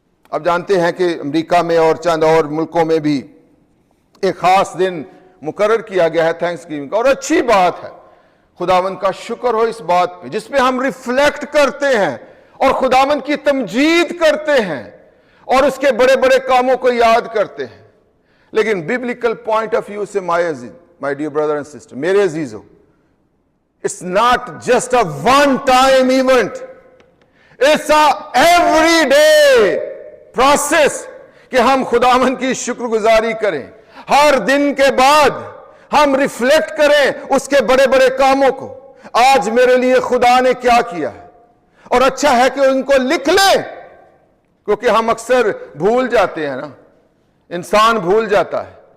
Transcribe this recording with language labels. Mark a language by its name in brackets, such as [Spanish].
[Urdu] اب جانتے ہیں کہ امریکہ میں اور چند اور ملکوں میں بھی ایک خاص دن مقرر کیا گیا ہے تھینکس گیونگ کا, اور اچھی بات ہے, خداوند کا شکر ہو اس بات پہ, جس پہ ہم ریفلیکٹ کرتے ہیں اور خداوند کی تمجید کرتے ہیں اور اس کے بڑے بڑے کاموں کو یاد کرتے ہیں. [English] لیکن biblical point of view سے my dear brother and sister, [Urdu] میرے عزیزو, [English] it's not just a one time event, it's a everyday process [Urdu] کہ ہم خداوند کی شکر گزاری کریں. ہر دن کے بعد ہم ریفلیکٹ کریں اس کے بڑے بڑے کاموں کو. آج میرے لیے خدا نے کیا کیا ہے, اور اچھا ہے کہ ان کو لکھ لیں, کیونکہ ہم اکثر بھول جاتے ہیں نا, انسان بھول جاتا ہے.